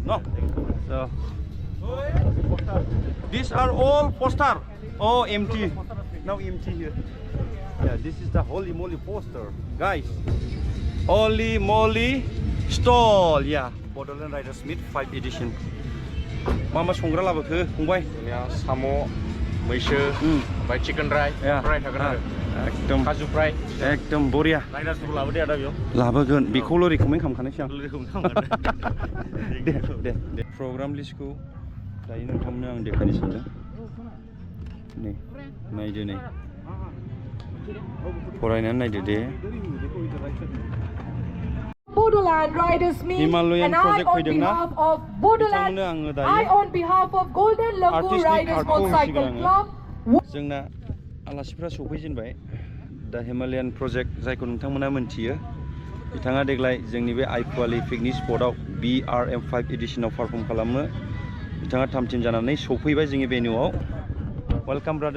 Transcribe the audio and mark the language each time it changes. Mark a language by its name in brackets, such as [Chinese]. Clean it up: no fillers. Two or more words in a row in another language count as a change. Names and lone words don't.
[English] No. So these are all poster. Oh, empty. Now empty here. Yeah, this is the Holy Moly poster, guys. Holy Moly stall. Yeah, Bodoland Riders Meet 5th edition. [Bodo] मा संग्रा लाबोखो फंबाय? साम' मैसो ओमफ्राय चिकेन फ्राय थागोन आरो एकदम काजु फ्राय [Hindi] एकदम बरिया [Bodo] राइडार्सफोरखौ लाबोदे आदा बेयाव लाबोगोन बेखौल' रिकमेन्ड खालामखानोसै आं दे प्रग्राम लिस्टखौ दायो नोंथांमोननो आं देखायनो सानदों नै नायदो नै फरायनानै नायदो दे [English] Bodoland Riders Meet, Himalayan and I project on [Bodo] फैदोंना [English] behalf of Bodoland, I on behalf of Golden Lagoon Riders Motorcycle Club. [Bodo] जोंना आलासिफ्रा सफैजेनबाय दा हिमालयान प्रजेक्ट जायखौ नोंथांमोना मोनथियो बिथाङा देग्लाय जोंनि बे आइपुवालि पिकनिक स्पटआव BRM 5 एडिशनाव पारफर्म खालामनो बिथाङा थामथिम जानानै सफैबाय जोंनि भेन्युआव [English] welcome brother